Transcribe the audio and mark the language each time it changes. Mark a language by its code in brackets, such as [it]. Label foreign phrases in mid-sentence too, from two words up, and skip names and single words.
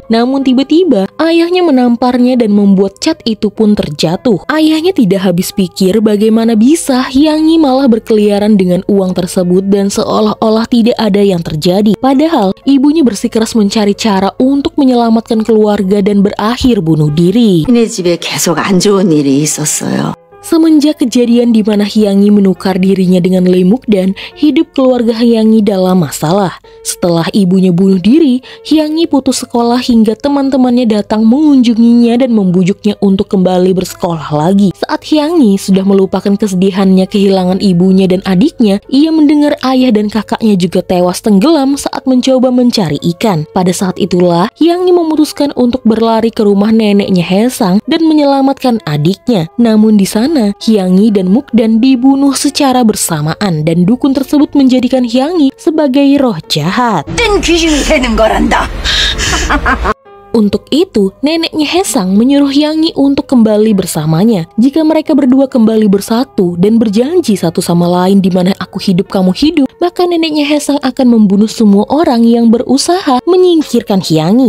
[id] Namun tiba-tiba ayahnya menamparnya dan membuat cat itu pun terjatuh. Ayahnya tidak habis pikir bagaimana bisa Hyanggi malah berkeliaran dengan uang tersebut dan seolah-olah tidak ada yang terjadi. Padahal ibunya bersikeras mencari cara untuk menyelamatkan keluarga dan berakhir bunuh diri. [ko] 니네 집에 계속 안 좋은 일이 있었어요. [id] Semenjak kejadian di mana Hyanggi menukar dirinya dengan Limuk dan hidup keluarga Hyanggi dalam masalah. Setelah ibunya bunuh diri, Hyanggi putus sekolah hingga teman-temannya datang mengunjunginya dan membujuknya untuk kembali bersekolah lagi. Saat Hyanggi sudah melupakan kesedihannya kehilangan ibunya dan adiknya, ia mendengar ayah dan kakaknya juga tewas tenggelam saat mencoba mencari ikan. Pada saat itulah Hyanggi memutuskan untuk berlari ke rumah neneknya Haesang dan menyelamatkan adiknya. Namun di sana Hyanggi dan Mukdan dibunuh secara bersamaan dan dukun tersebut menjadikan Hyanggi sebagai roh jahat. [ko] 뜬 귀신이 되는 거란다. [id] Untuk itu, neneknya Haesang menyuruh Hyanggi untuk kembali bersamanya. Jika mereka berdua kembali bersatu dan berjanji satu sama lain di mana aku hidup kamu hidup, maka neneknya Haesang akan membunuh semua orang yang berusaha menyingkirkan Hyanggi.